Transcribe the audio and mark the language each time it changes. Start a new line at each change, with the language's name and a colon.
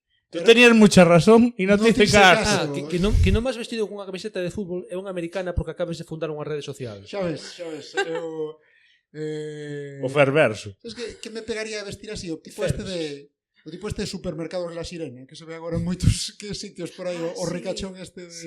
Spanish: Tú tenías mucha razón
Galician: e non
Spanish: te hice caso.
Galician: Que non vas vestido con unha camiseta de fútbol é unha americana porque acabas de fundar unha rede social. Xa ves. Eu... O Ferverso.
Spanish: Es que
Galician: me pegaría a vestir así, o tipo este de supermercados La Sirena, que se ve agora en moitos sitios por aí, o ricachón este de...